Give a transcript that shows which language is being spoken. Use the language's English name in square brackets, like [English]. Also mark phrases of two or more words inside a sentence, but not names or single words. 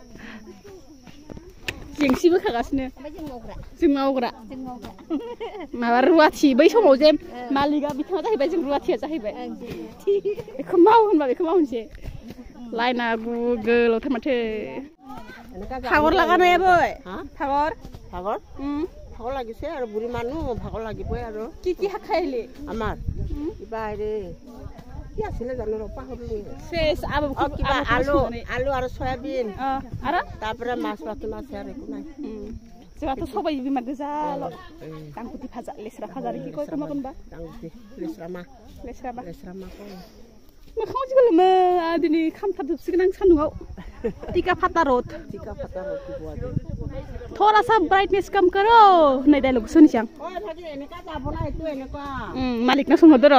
[Bodo] जेंसि बोखागासिनो जों मावग्रा माबा रुवाथि बै समाव जे मालिकआ बिथाङा जाहैबाय जों रुवाथिया जाहैबाय बेखौ माव होनबा बेखौ मावनोसै लाइना गोलावथार माथो भागर लागानाया बै भागर [Assamese] भाগৰ ভাগৰ লাগিছে আৰু বুঢ়ী মানুহ ভাগৰ লাগিবই আৰু কি শাক খাইলি আমাৰ কিবা হেৰি কি আছিলে জানো পাহৰিলো কিবা আলু আৰু চয়াবিন আৰু তাৰপৰা মাছ বাকি মাছ আৰু একো নাই [Bodo] जोंहाथ' सबाय बिमा गोजाल' गांगुति भाजा लेस्रा भाजा [Assamese] কি কয় কোনবা [Bodo] गांगुति लेस्रा मा मोखाङाव जिगोलोमो दिनै खामथाबजोबसिगोन आं सान्दुङाव टिका फाता रोड [Hindi] थोड़ा सा ब्राइटनेस कम करो [Bodo] होननाय डायलग सुनिसै आं मालिकनाव सोंहरदो र'